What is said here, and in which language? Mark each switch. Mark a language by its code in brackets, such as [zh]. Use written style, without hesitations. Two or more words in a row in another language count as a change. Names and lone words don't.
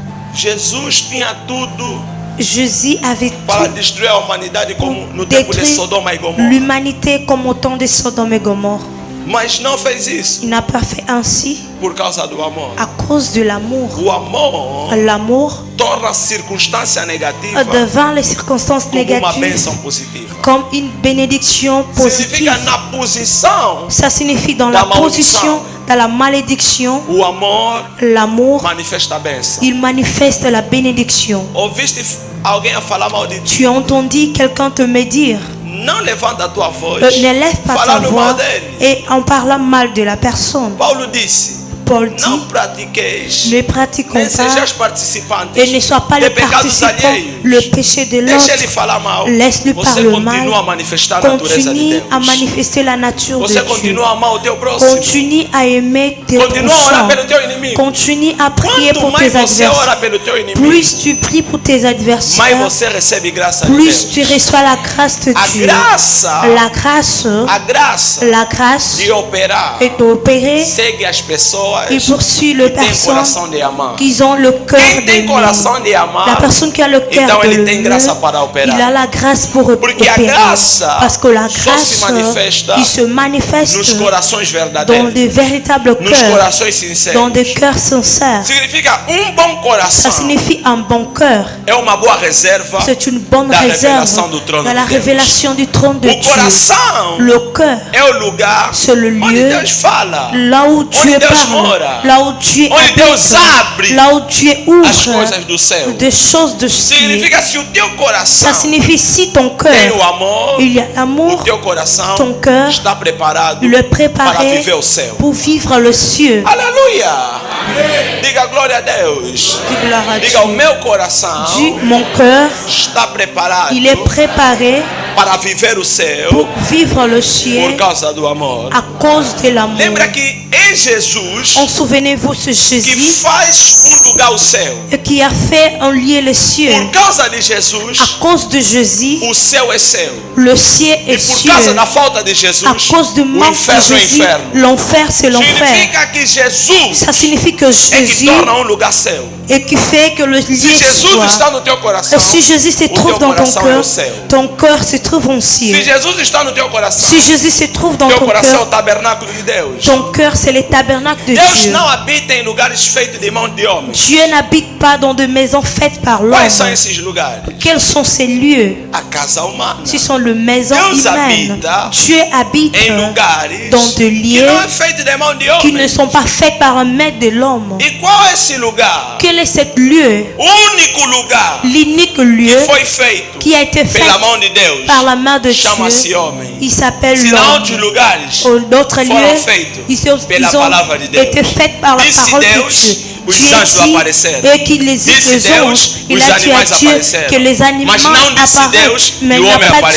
[pt] Jesus tinha tudo [fr] Jésus avait [pt] para [fr] tout [pt] destruir a humanidade como no tempo de [fr] détruit [pt] Sodoma e Gomorra. [fr] l'humanité comme au temps de Sodome et Gomorre. [pt] Mas não fez isso [fr] Il n'a pas fait ainsi [pt] por causa do amor. [fr] à cause de l'amour. [pt] O amor [fr] L'amour [pt] torna a circunstância negativa [fr] devant les circonstances [pt] como uma [fr] négatives [pt] bênção positiva. [fr] comme une bénédiction positive. [pt] Significa na posição, [fr] Ça signifie dans La la malédiction. position, dans la malédiction, [pt] o amor [fr] l'amour, [pt] manifesta a bênção. [fr] il manifeste la bénédiction. [pt] Ouviste alguém a falar mal de ti? [fr] Tu as entendu quelqu'un te médire. [pt] Não levanta a tua voz. [fr] Ne lève pas ta [pt] Falando [fr] voix [pt] mal dele. [fr] et en parlant mal de la personne. [pt] Paulo disse: [fr] Paul dit, [pt] não pratiqueis, [fr] ne pratiquons [pt] nem [fr] pas [pt] sejais participantes [fr] et ne sois pas [pt] de [fr] le [pt] pecados [fr] participant, [pt] alheios. [fr] le péché de [pt] Deixa ele [fr] l'autre. [pt] falar mal. [fr] Laisse-le [pt] Você [fr] parler [pt] continua [fr] mal. [pt] a manifestar a natureza de [fr] Continue [pt] Deus. [fr] à manifester la nature de [pt] Você [fr] Dieu. [pt] continua a amar o teu próximo. [fr] Continue à aimer tes [pt] Continua a orar [fr] prochains. [pt] pelo teu inimigo. [fr] Continue à prier [pt] Quanto [fr] pour [pt] mais [fr] tes [pt] você ora [fr] adversaires. [pt] pelo teu inimigo, [fr] Plus tu pries pour tes [pt] mais [fr] adversaires, [pt] você recebe graça de [fr] plus [pt] Deus. [fr] tu reçois la grâce de [pt] A [fr] Dieu. [pt] graça, [fr] La grâce, [pt] a graça [fr] la grâce [pt] de operar [fr] est d'opérer [pt] segue as pessoas [fr] et poursuit [pt] que [fr] les [pt] têm [fr] personnes [pt] coração de amar. [fr] qui ont le cœur [pt] Quem tem [fr] d'aimer. [pt] coração de amar, [fr] La personne qui a le cœur [pt] então [fr] de [pt] ele tem [fr] l'aimer, [pt] graça para operar. [fr] il a la grâce pour [pt] Porque a [fr] opérer. [pt] graça [fr] Parce que la [pt] só se [fr] grâce, [pt] manifesta [fr] il se manifeste [pt] nos corações [fr] dans [pt] verdadeiros, [fr] des véritables [pt] nos [fr] cœurs, [pt] corações [fr] dans [pt] sinceros. [fr] des cœurs sincères. [pt] Significa bom coração [fr] Ça signifie un bon cœur. [pt] é uma boa reserva [fr] C'est une bonne [pt] da [fr] réserve [pt] revelação do trono [fr] dans la [pt] de Deus. [fr] révélation du trône de [pt] O [fr] Dieu. [pt] coração [fr] Le cœur, [pt] é o lugar [fr] c'est le [pt] onde [fr] lieu [pt] Deus fala, [fr] là où Dieu [pt] Deus [fr] parle, [pt] mora. [fr] là où Dieu [pt] onde Deus [fr] habite, [pt] abre [fr] là où Dieu [pt] as [fr] ouvre [pt] coisas do céu. [fr] des choses de ciel. [pt] Significa se o teu coração [fr] Ça signifie si ton [pt] tem [fr] cœur, [pt] o amor, [fr] il y a [pt] o [fr] l'amour, [pt] teu coração [fr] ton cœur, [pt] está preparado [fr] le [pt] para [fr] préparer [pt] viver o céu. [fr] pour vivre le ciel. [pt] Aleluia! Diga glória glória a Deus. [fr] Dis gloire à [pt] Diga, o [fr] Dieu. [pt] meu coração [fr] Dis, mon cœur, [pt] está preparado [fr] il est préparé [pt] para viver o céu [fr] pour vivre le [pt] por [fr] ciel [pt] causa do amor. [fr] à cause de l'amour. [pt] Lembra que em Jesus [fr] En souvenez-vous, ce [pt] que [fr] Jésus [pt] faz lugar ao céu. [fr] qui a fait un lieu les cieux. [pt] Por causa de Jesus, [fr] À cause de Jésus, [pt] o céu é céu. [fr] le ciel [pt] E [fr] est [pt] por [fr] cieux. [pt] causa da falta de [fr] À [pt] Jesus, [fr] cause du [pt] o [fr] manque de [pt] inferno é [fr] Jésus, [pt] inferno. [fr] l'enfer c'est l'enfer. [pt] Significa que Jesus [fr] Ça signifie que [pt] é que [fr] Jésus [pt] torna lugar céu. [fr] et qui fait que le lieu [pt] Se Jesus [fr] soit. [pt] está no teu coração, [fr] Si Jésus se [pt] o [fr] trouve [pt] teu [fr] dans ton [pt] coração é [fr] cœur, [pt] o céu. [fr] ton cœur se trouve en [pt] Se [fr] ciel. [pt] Jesus está no teu coração, [fr] Si Jésus se trouve dans [pt] teu [fr] ton [pt] coração é o [fr] cœur, [pt] tabernáculo de Deus. [fr] ton cœur c'est le tabernacle de [pt] Deus [fr] Dieu. [pt] não habita em lugares feitos de mãos de homens. [fr] Dieu n'habite pas dans de maisons faites par l'homme. [pt] Quais são esses lugares? [fr] Quels sont ces lieux? [pt] A casa humana. [fr] Ce sont les maisons [pt] Deus [fr] humaines. [pt] habita [fr] Dieu habite [pt] Em lugares [fr] dans de [pt] que [fr] lieux [pt] não é feito de mão de [fr] qui ne [pt] homens. [fr] sont pas faits par un maître de l'homme. [pt] E qual é esse lugar? [fr] Quel est ce lieu? [pt] O único lugar [fr] L'unique [pt] que [fr] lieu [pt] foi feito [fr] qui a été fait [pt] pela mão de Deus [fr] par la main de [pt] chama-se [fr] Dieu. [pt] homem. [fr] Il s'appelle [pt] Se não [fr] l'homme. [pt] outros lugares [fr] D'autres [pt] foram [fr] lieux, [pt] feitos [fr] ils [pt] pela [fr] ont [pt] palavra de Deus. [fr] été faits par la [pt] Disse [fr] parole de [pt] Deus, [fr] Dieu. [pt] os [fr] Dieu [pt] anjos [fr] dit, [pt] apareceram. [fr] et qu'il les [pt] Disse [fr] les [pt] Deus, [fr] anges, il [pt] os [fr] a dit à [pt] animais [fr] Dieu [pt] apareceram. [fr] que les animaux [pt] Mas não disse [fr] apparaissent, [pt] Deus [fr] mais [pt] que [fr] il [pt] o [fr] n'a [pt] homem [fr] pas dit